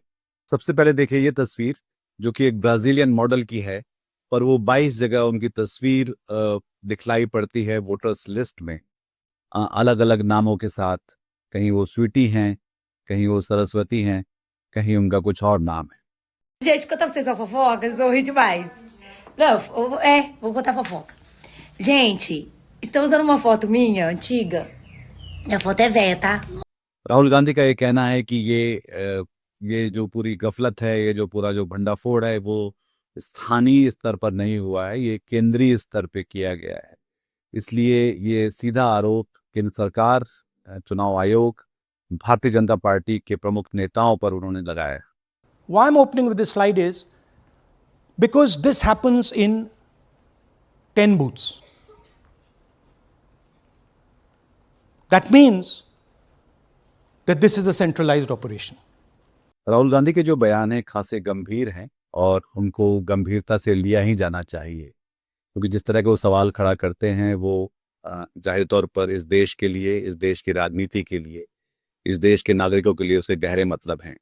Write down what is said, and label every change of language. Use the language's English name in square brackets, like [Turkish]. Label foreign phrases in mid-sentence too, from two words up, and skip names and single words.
[Hindi] सबसे पहले देखिए ये तस्वीर, जो कि एक [English] Brazilian model [Hindi] की है, पर वो 22 जगह उनकी तस्वीर दिखलाई पड़ती है [English] voters list [Hindi] में, अलग अलग नामों के साथ। कहीं वो स्वीटी हैं, कहीं वो सरस्वती हैं, कहीं उनका कुछ और नाम है। [Portuguese] Gente, contar pra vocês uma fofoca, vocês vão rir demais. Não, vou contar fofoca. Gente, estão usando uma foto minha, antiga. A foto é velha, tá? [Hindi] राहुल गांधी का ये कहना है कि ये जो पूरी गफलत है, ये जो पूरा जो भंडाफोड़ है, वो स्थानीय स्तर पर नहीं हुआ है, ये केंद्रीय स्तर पे किया गया है। इसलिए ये सीधा आरोप केंद्र सरकार, चुनाव आयोग, भारतीय जनता पार्टी के प्रमुख नेताओं पर उन्होंने लगाया है। [English] Why I'm opening with this slide is because this happens in 10 booths. That means that this is a centralized operation. [Hindi] राहुल गांधी के जो बयान हैं खासे गंभीर हैं और उनको गंभीरता से लिया ही जाना चाहिए, क्योंकि जिस तरह के वो सवाल खड़ा करते हैं वो जाहिर तौर पर इस देश के लिए, इस देश की राजनीति के लिए, इस देश के नागरिकों के लिए उसके गहरे मतलब हैं।